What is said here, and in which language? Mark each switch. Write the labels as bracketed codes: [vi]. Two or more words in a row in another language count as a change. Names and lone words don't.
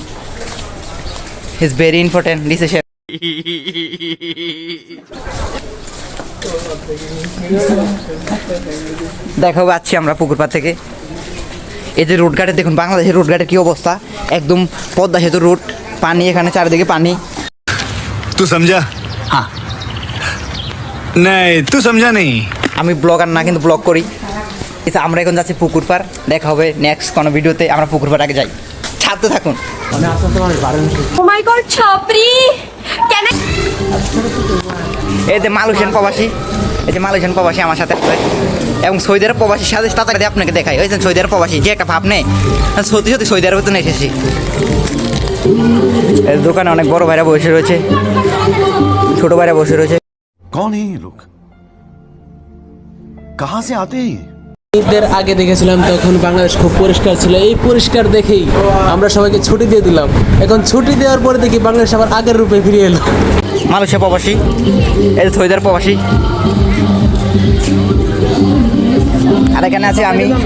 [en] is very important decision. [bn] দেখো পাচ্ছি আমরা পুকুর পাড় থেকে। এই যে রোডঘাটে দেখুন, বাংলাদেশের রোডঘাটের কি অবস্থা, একদম পদ্মা সেতুর রোড, পানি এখানে চারিদিকে পানি। [hi] तू समझा? हाँ नहीं तू समझा नहीं। [bn] আমি ব্লগার না, কিন্তু ব্লগ করি। এটা আমরা এখন যাচ্ছি পুকুর পাড়, দেখা হবে নেক্সট কোনো ভিডিওতে। আমরা পুকুর পাড় আগে যাই, ছাড়তে থাকুন। [en] oh my god [bn] ছাপরি কেন? এই যে মালয়েশিয়ান প্রবাসী, এই যে মালয়েশিয়ান প্রবাসী আমার সাথে আছে, এবং সৌদি আরব প্রবাসীর সাথে তাড়াতাড়ি আপনাকে দেখাই। ওই যে সৌদি আরব প্রবাসী, যে একটা ভাব নেই, সত্যি সত্যি সৌদি আরবে তো এসেছি। এই দোকানে অনেক বড় ভাইরা বসে রয়েছে, ছোট ভাইরা বসে রয়েছে। [hi] कौन है ये लोग? कहाँ से आते हैं? [bn] ঈদের আগে দেখেছিলাম তখন বাংলাদেশ খুব পরিষ্কার ছিল, এই পরিষ্কার দেখেই আমরা সবাইকে ছুটি দিয়ে দিলাম। এখন ছুটি দেওয়ার পরে দেখি বাংলাদেশ আবার আগের রূপে ফিরে এলো। মালয়েশিয়া প্রবাসী, এই যে সৌদি আরব প্রবাসী, আর এখানে আছি আমি।